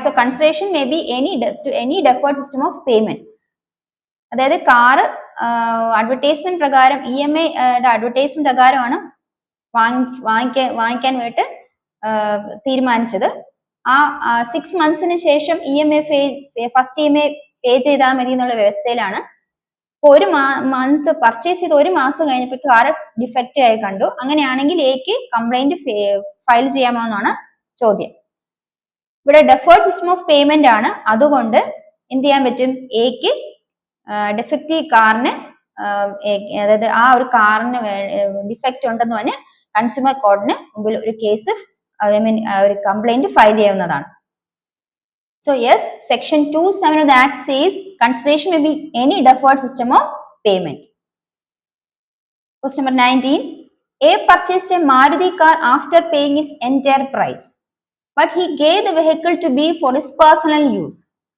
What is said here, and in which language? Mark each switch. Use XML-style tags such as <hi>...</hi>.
<en>So consideration may be to any deferred system of payment.</en> <ml>അതായത് car advertisement പ്രകാരം EMI advertisement പ്രകാരമാണ് വാങ്ങിക്കാൻ വേണ്ടി തീരുമാനിച്ചത്. ആ 6 monthsന് ശേഷം ഫസ്റ്റ് EMI പേ ചെയ്താൽ മതി എന്നുള്ള വ്യവസ്ഥയിലാണ്. ഇപ്പോൾ ഒരു മന്ത് പർച്ചേസ് ചെയ്ത് ഒരു മാസം കഴിഞ്ഞപ്പോൾ കാർ ഡിഫക്റ്റ് ആയി കണ്ടു. അങ്ങനെയാണെങ്കിൽ എക്ക് കംപ്ലൈന്റ് ഫയൽ ചെയ്യാമോ എന്നാണ് ചോദ്യം. ഇവിടെ ഡെഫേർഡ് സിസ്റ്റം ഓഫ് പേയ്മെന്റ് ആണ്, അതുകൊണ്ട് എന്ത് ചെയ്യാൻ പറ്റും, എക്ക് ഡിഫക്റ്റീവ് കാറിന് അതായത് ആ ഒരു കാറിന് ഡിഫക്റ്റ് ഉണ്ടെന്ന് പറഞ്ഞ് കൺസ്യൂമർ കോർട്ടിന് മുമ്പിൽ ഒരു കേസ് ഒരു കംപ്ലൈന്റ് ഫയൽ ചെയ്യാവുന്നതാണ്.</ml> <en>So yes, section 27 of the Act says consideration may be any deferred system of payment. Question number 19. A purchased a Maruti car after paying its entire price, but he gave the vehicle to B for his personal use.</en>